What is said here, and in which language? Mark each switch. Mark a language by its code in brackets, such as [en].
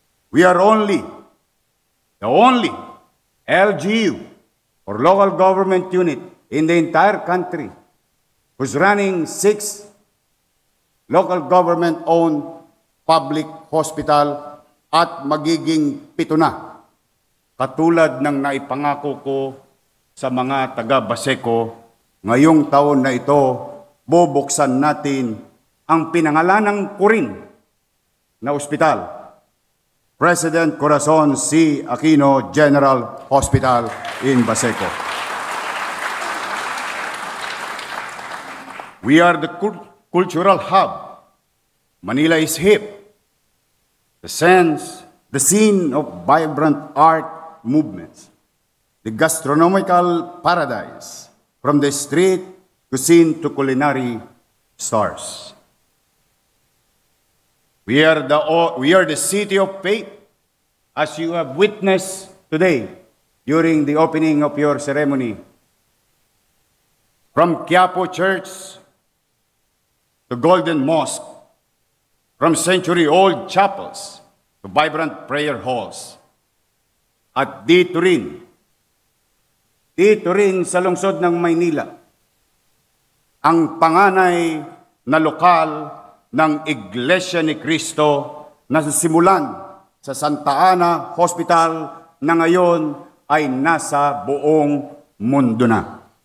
[en] We are the only LGU or local government unit in the entire country who's running 6 local government-owned public hospital [tl] at magiging 7 na. Katulad ng naipangako ko sa mga taga-Baseco, ngayong taon na ito, bubuksan natin ang pinangalanang Kurin na ospital, President Corazon C. [en] Aquino General Hospital in Baseco. We are the cultural hub. Manila is hip. The scene of vibrant art movements, the gastronomical paradise, from the street cuisine to culinary stars. We are the city of faith, as you have witnessed today during the opening of your ceremony. From Quiapo Church to Golden Mosque, from century-old chapels to vibrant prayer halls. [tl] At dito rin sa lungsod ng Maynila, ang panganay na lokal ng Iglesia ni Cristo na simulan sa Santa Ana Hospital na ngayon ay nasa buong mundo na.